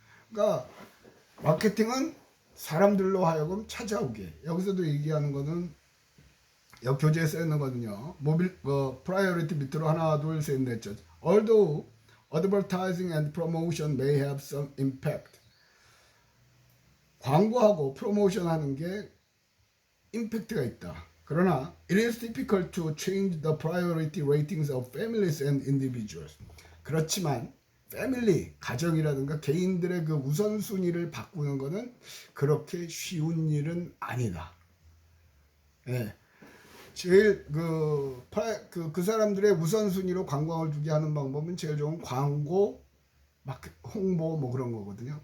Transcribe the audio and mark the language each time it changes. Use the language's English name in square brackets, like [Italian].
[Korean] 그러니까 마케팅은 사람들로 하여금 찾아오게. 여기서도 얘기하는 거는 여기 교재에 써 있는 거는요. 프라이어리티 밑으로 하나 둘 셋 넷. [English] Although advertising and promotion may have some impact. [Korean] 광고하고 프로모션 하는 게 임팩트가 있다. 그러나 [English] it is difficult to change the priority ratings of families and individuals. [Korean] 그렇지만 패밀리, 가정이라든가 개인들의 그 우선순위를 바꾸는 것은 그렇게 쉬운 일은 아니다. 예. 제일 그 사람들의 우선순위로 관광을 두게 하는 방법은 제일 좋은 광고, 홍보 뭐 그런 거거든요.